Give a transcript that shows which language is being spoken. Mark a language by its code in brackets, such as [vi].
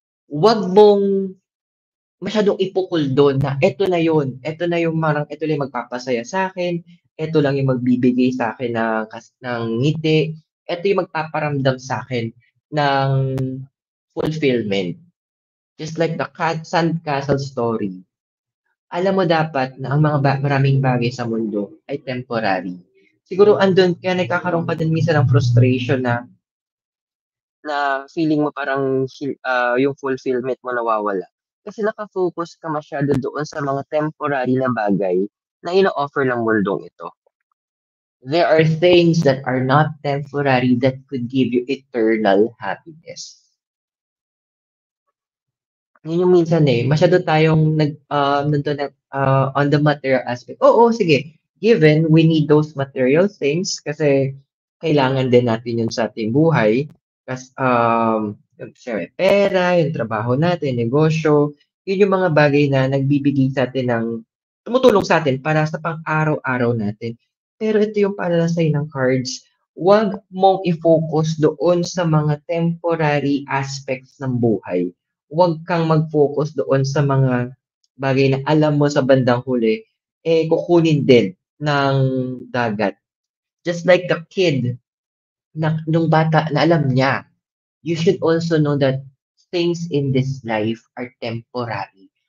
[tl] Huwag mong masyadong ipukul doon na eto na yun. Eto na yung eto lang yung magpapasaya sa akin. Eto lang yung magbibigay sa akin ng ngiti. Eto yung magpaparamdam sa akin ng fulfillment. [en] Just like the Sandcastle story. [tl] Alam mo dapat na ang maraming bagay sa mundo ay temporary. Siguro andun, kaya nagkakaroon ka din minsan ng frustration na feeling mo parang yung fulfillment mo nawawala. Kasi nakafocus ka masyado doon sa mga temporary na bagay na ino-offer ng mundong ito. [en] There are things that are not temporary that could give you eternal happiness. [tl] Yun yung minsan masyado tayong nandun on the material aspect. Oo, sige. [en] Given, we need those material things [tl] kasi kailangan din natin yun sa ating buhay. Kasi, siyempre, pera, yung trabaho natin, negosyo, yun yung mga bagay na nagbibigay sa atin tumutulong sa atin para sa pang-araw-araw natin. Pero ito yung palalasay ng cards, huwag mong i-focus doon sa mga temporary aspects ng buhay. Huwag kang mag-focus doon sa mga bagay na alam mo sa bandang huli, kukunin din ng dagat. [en] Just like the kid, [tl] nung bata na alam niya, [en] you should also know that things in this life are temporary.